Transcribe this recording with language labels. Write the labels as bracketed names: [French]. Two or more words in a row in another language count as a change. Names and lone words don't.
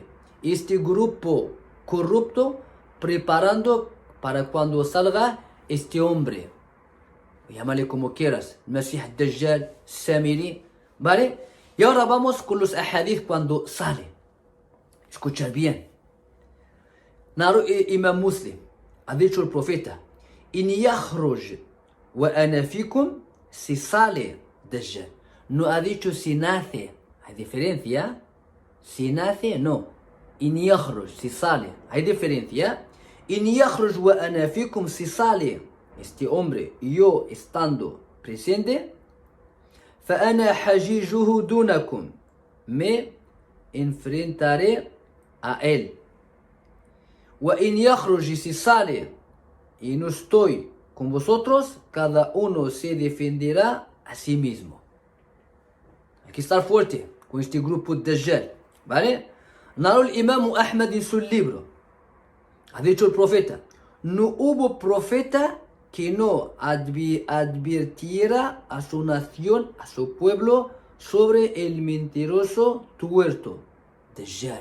[Spanish] Este grupo corrupto preparando para cuando salga este hombre. Llámale como quieras. Masih Dajjal, Samiri. ¿Vale? Y ahora vamos con los ahadith cuando sale. Escuchad bien. Imam Muslim ha dicho el profeta: [Arabic] إن يخرج وأنا فيكم, [Spanish] si sale Dajjal. No ha dicho si nace. Hay diferencia. Si nace, no. [Arabic] إن يخرج, [Spanish] si sale. Hay diferencia. [Arabic] إن يخرج وأنا فيكم, [Spanish] si sale este hombre y yo estando presente. [Arabic] فأنا حجيجه دونكم, [Spanish] me enfrentaré a él. [Arabic] وإن يخرج, [Spanish] si sale y no estoy con vosotros, cada uno se defenderá a sí mismo. Hay que estar fuerte con este grupo de Dajjal, ¿vale? Narró el Imam Ahmad en su libro. Ha dicho el profeta: no hubo profeta que no advirtiera a su nación, a su pueblo, sobre el mentiroso tuerto, Dajjal.